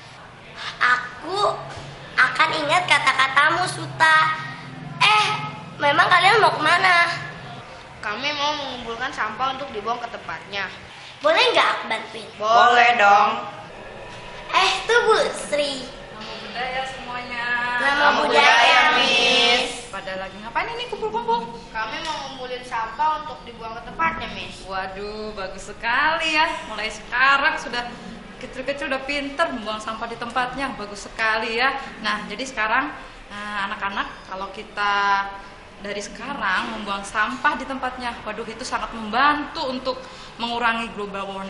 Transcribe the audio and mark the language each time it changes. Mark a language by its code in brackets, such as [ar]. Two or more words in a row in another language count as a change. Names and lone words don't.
[id] Aku akan ingat kata-katamu, Suta. Memang kalian mau kemana? Kami mau mengumpulkan sampah untuk dibuang ke tempatnya. Boleh nggak aku bantuin? Boleh dong. Tuh Bu Sri. [pi] Namo Buddhaya [id] semuanya. [pi] Namo Buddhaya, [id] Miss. Pada lagi ngapain ini kumpul-kumpul? Kami mau ngumpulin sampah untuk dibuang ke tempatnya, Miss. Waduh, bagus sekali ya. Mulai sekarang sudah kecil-kecil udah pinter membuang sampah di tempatnya. Bagus sekali ya. Nah, jadi sekarang anak-anak, kalau kita dari sekarang membuang sampah di tempatnya, waduh itu sangat membantu untuk mengurangi [en] global warming.